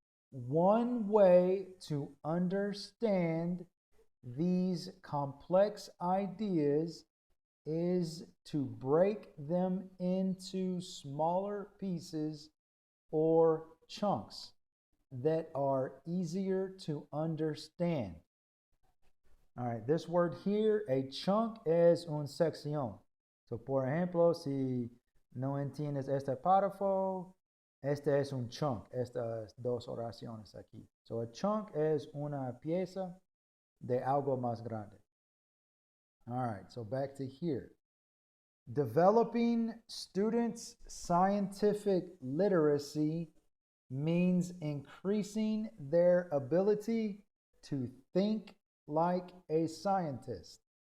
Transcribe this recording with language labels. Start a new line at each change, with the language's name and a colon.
English: One way to understand these complex ideas is to break them into smaller pieces or chunks that are easier to understand. All right, this word here, a chunk,
Spanish: es un sección. So, por ejemplo, si no entiendes este párrafo, este es un chunk, estas dos oraciones aquí.
English: So, a chunk
Spanish: es una pieza de algo más grande.
English: All right, so back to here. Developing students' scientific literacy means increasing their ability to think like a scientist.